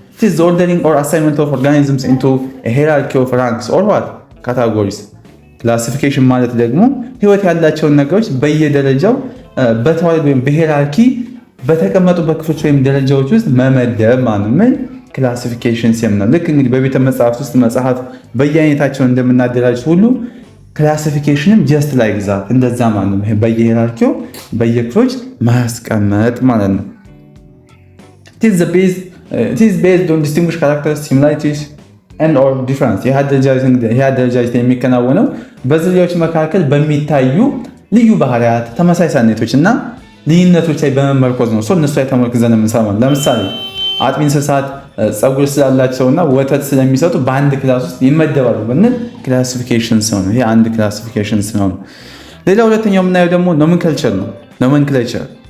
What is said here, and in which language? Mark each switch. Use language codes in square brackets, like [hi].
[en] it is the ordering or assignment of organisms into a hierarchy of ranks or what categories። [am] ክላሲፊኬሽን ማለት ደግሞ ህይወት ያላቸውን ነገሮች በየደረጃው በተዋረድ ወይም በሄራርኪ በተቀመጡበት ክፍሎች ወይም ደረጃዎች ውስጥ መመደብ ማለት ምን ክላሲፊኬሽንስ የምንለው። ልክ እንግዲህ በቤተ መጽሐፍት ውስጥ መጽሐፍ በየአይነታቸው እንደምናደራጅ ሁሉ ክላሲፊኬሽንም [en] ጀስት ላይክ ዛት [am] እንደዛ ማለት ነው። በየሄራርኪው በየክፍሎች ማስቀመጥ ማለት ነው። [en] it is the base it is based on distinguished characters, similarities and or difference. [am] ይህ አደረጃጀት የሚከናወነው በዝርያዎች መካከል በሚታዩ ልዩ ባህሪያት፣ ተመሳሳይነቶች እና ልዩነቶች ላይ በመመርኮዝ ነው። እነሱ ላይ ተመርክዘን የምንሰራው። ለምሳሌ አጥቢ እንስሳት ፀጉር ስላላቸውና ወተት ስለሚሰጡ በአንድ ክላስ ውስጥ ይመደባሉ ብንል ክላሲፊኬሽንስ ነው። ይሄ አንድ ክላሲፊኬሽንስ ነው። ሌላ ሁለተኛው የምናየው ደግሞ ኖሜንክሌቸር ነው። ኖሜንክሌቸር